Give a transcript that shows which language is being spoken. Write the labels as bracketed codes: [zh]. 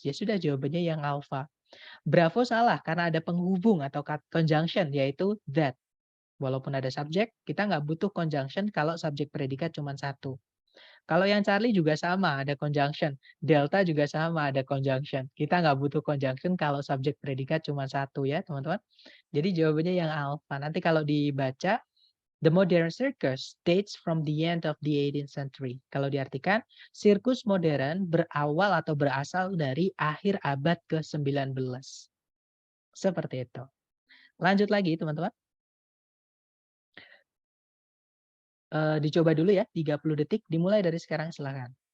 [id] Ya sudah, jawabannya yang alpha. Bravo salah karena ada penghubung atau conjunction yaitu that. Walaupun ada subjek, kita nggak butuh conjunction kalau subjek predikat cuma satu. Kalau yang Charlie juga sama, ada conjunction. Delta juga sama, ada conjunction. Kita nggak butuh conjunction kalau subjek predikat cuma satu ya, teman-teman. Jadi jawabannya yang alpha. Nanti kalau dibaca, [en] the modern circus dates from the end of the 18th century. [id] Kalau diartikan, sirkus modern berawal atau berasal dari akhir abad ke-19. Seperti itu. Lanjut lagi, teman-teman. Dicoba dulu ya, 30 detik. Dimulai dari sekarang, silakan.